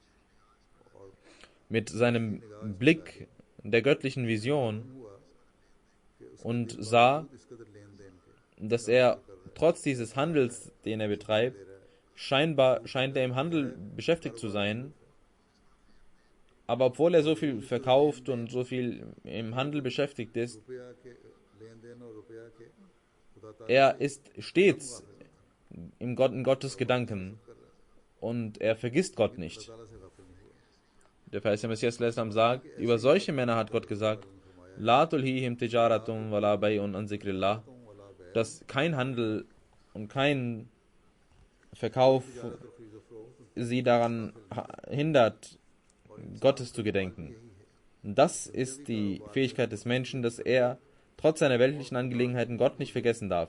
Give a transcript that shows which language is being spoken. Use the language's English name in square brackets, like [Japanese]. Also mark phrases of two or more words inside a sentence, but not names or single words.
[German] mit seinem Blick der göttlichen Vision und sah, dass er trotz dieses Handels, den er betreibt, scheint er im Handel beschäftigt zu sein, aber obwohl er so viel verkauft und so viel im Handel beschäftigt ist, er ist stets in Gottes Gedanken und er vergisst Gott nicht. Der verheißene Messias sagt, über solche Männer hat Gott gesagt, [Arabic] لا تلهيهم تجارة ولا بيع عن ذكر الله, [German] dass kein Handel und kein Verkauf sie daran hindert, Gottes zu gedenken. Das ist die Fähigkeit des Menschen, dass er trotz seiner weltlichen Angelegenheiten Gott nicht vergessen darf.